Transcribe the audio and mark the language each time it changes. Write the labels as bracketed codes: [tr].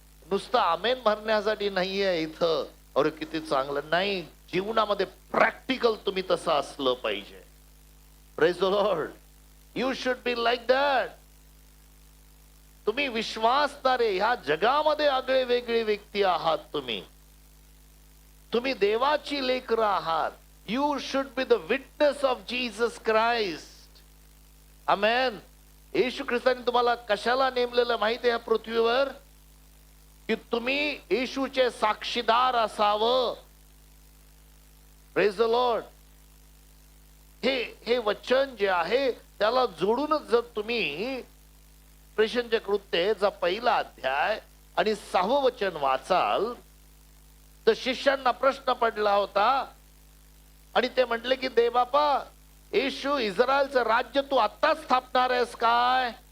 [mr] नुसतं आमेन म्हणण्यासाठी नाहीये इथं, अरे किती चांगलं नाही, जीवनामध्ये प्रॅक्टिकल तुम्ही तसं असलं पाहिजे. [en] Praise the lord. You should be like that. [mr] तुम्ही विश्वासणारे, ह्या जगामध्ये आगळे वेगळे व्यक्ती आहात. तुम्ही देवाची लेकरं आहात. [en] You should be the witness of Jesus Christ. [mr] आमेन. येशू ख्रिस्ताने तुम्हाला कशाला नेमलेलं माहिती आहे पृथ्वीवर? की तुम्ही येशूचे साक्षीदार असावं. [en] Praise the lord. [mr] हे वचन जे आहे त्याला जोडूनच जर तुम्ही प्रेषणचे कृत्याचा पहिला अध्याय आणि 6वं वचन वाचाल तर शिष्यांना प्रश्न पडला होता आणि ते म्हटले की दे बापा, येशू इस्रायलचं राज्य तू आत्ताच स्थापणार आहेस काय?